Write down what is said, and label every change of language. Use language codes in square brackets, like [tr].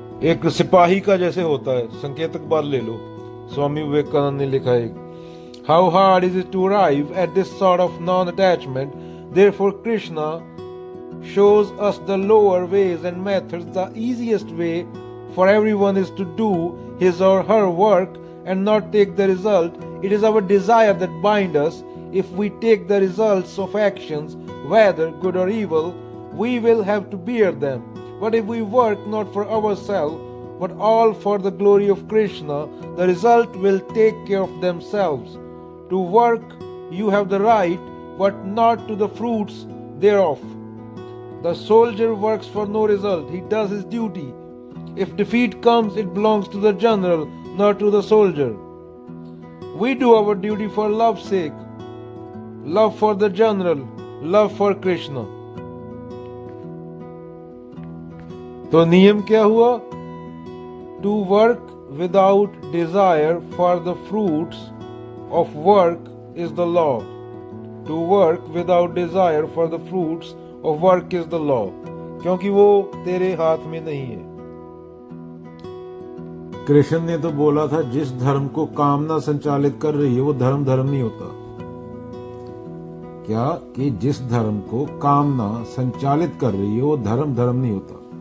[hi] एक सिपाही का जैसे होता है, संकेतक बात ले लो, स्वामी विवेकानंद ने लिखा है, [en] How hard is it to arrive at this sort of non attachment, therefore Krishna shows us the lower ways and methods. The easiest way for everyone is to do his or her work and not take the result. It is our desire that binds us. If we take the results of actions, whether good or evil, we will have to bear them. But if we work not for ourselves, but all for the glory of Krishna, the result will take care of themselves. To work you have the right, but not to the fruits thereof. The soldier works for no result, he does his duty. If defeat comes, it belongs to the general, not to the soldier. We do our duty for love's sake, love for the general, love for Krishna. [hi] तो नियम क्या हुआ? [en] To work without desire for the fruits of work is the law. To work without desire for the fruits of work is the law. [hi] क्योंकि वो तेरे हाथ में नहीं है। कृष्ण ने तो बोला था, जिस धर्म को कामना संचालित कर रही है वो धर्म नहीं होता। क्या कि जिस धर्म को कामना संचालित कर रही है वो धर्म नहीं होता।